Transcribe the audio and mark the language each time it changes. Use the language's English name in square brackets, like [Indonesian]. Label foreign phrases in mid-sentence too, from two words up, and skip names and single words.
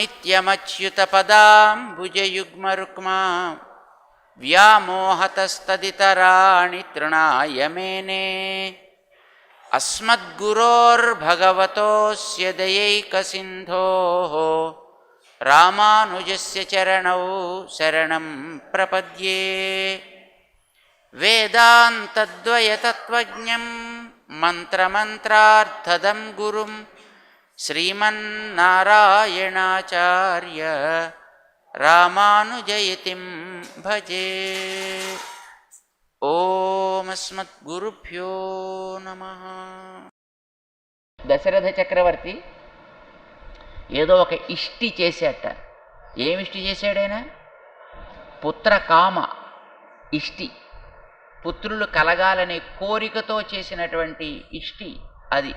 [Sanskrit] नित्यमच्युतपदाम्बुजयुग्मरुक्मा व्यामोहतस्तदितराणि तृणाय मेने अस्मद्गुरोर्भगवतोऽस्य दयैकसिन्धोः रामानुजस्य चरणौ शरणं प्रपद्ये। वेदान्तद्वयतत्त्वज्ञं मन्त्रमन्त्रार्थदं गुरुं श्रीमन्नारायणाचार्य रामानुजयतिं भजे। ఓం అస్మద్గురుభ్యో నమః. [Telugu] దశరథ చక్రవర్తి ఏదో ఒక ఇష్టి చేశాట. ఏమిష్టి చేశాడైనా? పుత్రకామ ఇష్టి, పుత్రులు కలగాలనే కోరికతో చేసినటువంటి ఇష్టి అది.